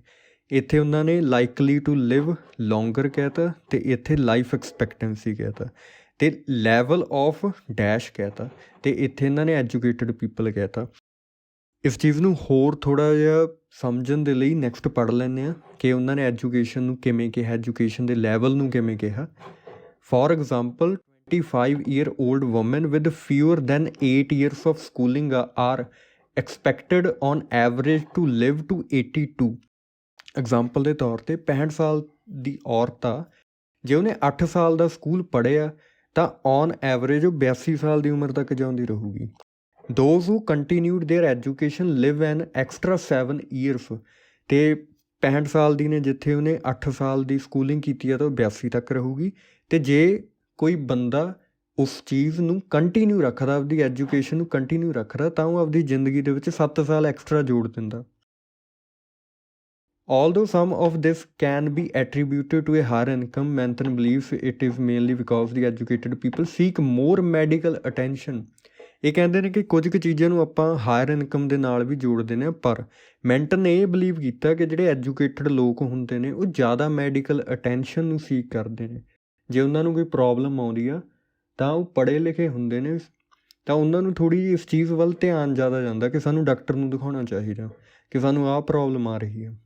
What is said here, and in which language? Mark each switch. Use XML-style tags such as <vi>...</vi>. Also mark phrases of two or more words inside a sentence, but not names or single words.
<pa>ਇੱਥੇ ਉਹਨਾਂ ਨੇ</pa> <en>likely to live longer</en> <pa>ਕਹਿ ਤਾ, ਅਤੇ ਇੱਥੇ</pa> <en>life expectancy</en> <pa>ਕਹਿ ਤਾ, ਅਤੇ</pa> <en>level of dash</en> <pa>ਕਹਿ ਤਾ, ਅਤੇ ਇੱਥੇ ਇਹਨਾਂ ਨੇ</pa> <en>educated people</en> <pa>ਕਹਿ ਤਾ। ਇਸ ਚੀਜ਼ ਨੂੰ ਹੋਰ ਥੋੜ੍ਹਾ ਜਿਹਾ ਸਮਝਣ ਦੇ ਲਈ ਨੈਕਸਟ ਪੜ੍ਹ ਲੈਂਦੇ ਹਾਂ ਕਿ ਉਹਨਾਂ ਨੇ ਐਜੂਕੇਸ਼ਨ ਨੂੰ ਕਿਵੇਂ ਕਿਹਾ, ਐਜੂਕੇਸ਼ਨ ਦੇ ਲੈਵਲ ਨੂੰ ਕਿਵੇਂ ਕਿਹਾ।</pa> <en>for example 25-year-old women with fewer than 8 years of schooling are expected on average to live to 82.</en> <pa>ਐਗਜ਼ਾਮਪਲ ਦੇ ਤੌਰ 'ਤੇ 65 ਸਾਲ ਦੀ ਔਰਤ ਆ, ਜੇ ਉਹਨੇ 8 ਸਾਲ ਦਾ ਸਕੂਲ ਪੜ੍ਹਿਆ ਤਾਂ</pa> <en>on average</en> <pa>ਉਹ 82 ਸਾਲ ਦੀ ਉਮਰ ਤੱਕ ਜਿਉਂਦੀ ਰਹੂਗੀ।</pa> <en>those who continued their education live an extra 7 years,</en> <pa>ਅਤੇ 65 ਸਾਲ ਦੀ ਨੇ ਜਿੱਥੇ ਉਹਨੇ 8 ਸਾਲ ਦੀ ਸਕੂਲਿੰਗ ਕੀਤੀ ਆ ਤਾਂ ਉਹ 82 ਤੱਕ ਰਹੂਗੀ। ਅਤੇ ਜੇ ਕੋਈ ਬੰਦਾ ਉਸ ਚੀਜ਼ ਨੂੰ ਕੰਟੀਨਿਊ ਰੱਖਦਾ, ਆਪਦੀ ਐਜੂਕੇਸ਼ਨ ਨੂੰ ਕੰਟੀਨਿਊ ਰੱਖਦਾ, ਤਾਂ ਉਹ ਆਪਦੀ ਜ਼ਿੰਦਗੀ ਦੇ ਵਿੱਚ 7 ਸਾਲ ਐਕਸਟਰਾ ਜੋੜ ਦਿੰਦਾ।</pa> <en>Although some of this can be attributed to a higher income, Manton believes it is mainly because the educated people seek more medical attention.</en> <pa>ਇਹ ਕਹਿੰਦੇ ਨੇ ਕਿ ਕੁਝ ਕੁ ਚੀਜ਼ਾਂ ਨੂੰ ਆਪਾਂ</pa> <en>higher income</en> <pa>ਦੇ ਨਾਲ ਵੀ ਜੋੜਦੇ ਨੇ, ਪਰ ਮੈਂਟਨ ਨੇ ਇਹ ਬਿਲੀਵ ਕੀਤਾ ਕਿ ਜਿਹੜੇ ਐਜੂਕੇਟਡ ਲੋਕ ਹੁੰਦੇ ਨੇ ਉਹ ਜ਼ਿਆਦਾ</pa> <en>medical attention</en> <pa>ਨੂੰ ਸੀਕ ਕਰਦੇ ਨੇ। ਜੇ ਉਹਨਾਂ ਨੂੰ ਕੋਈ ਪ੍ਰੋਬਲਮ ਆਉਂਦੀ ਆ ਤਾਂ ਉਹ ਪੜ੍ਹੇ ਲਿਖੇ ਹੁੰਦੇ ਨੇ, ਤਾਂ ਉਹਨਾਂ ਨੂੰ ਥੋੜ੍ਹੀ ਜਿਹੀ ਇਸ ਚੀਜ਼ ਵੱਲ ਧਿਆਨ ਜ਼ਿਆਦਾ ਜਾਂਦਾ ਕਿ ਸਾਨੂੰ ਡਾਕਟਰ ਨੂੰ ਦਿਖਾਉਣਾ ਚਾਹੀਦਾ, ਕਿ ਸਾਨੂੰ ਆਹ ਪ੍ਰੋਬਲਮ ਆ ਰਹੀ ਆ।</pa>